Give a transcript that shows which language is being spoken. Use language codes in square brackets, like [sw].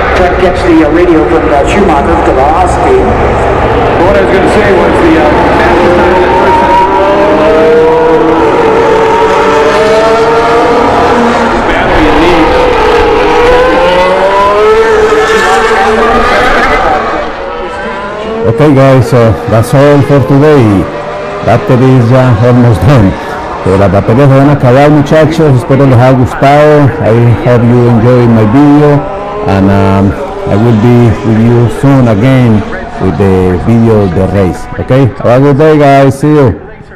[en] Trying to catch the radio from Schumacher to the Haas team. What I was going to say was the fastest time in the first badly in need. Okay guys, so that's all for today. Battery is almost done. [es] Las baterías se van a acabar, muchachos. Espero les haya gustado. [en] I hope you enjoyed my video, and I will be with you soon again with the video of the race. Okay, have a good day guys, see you.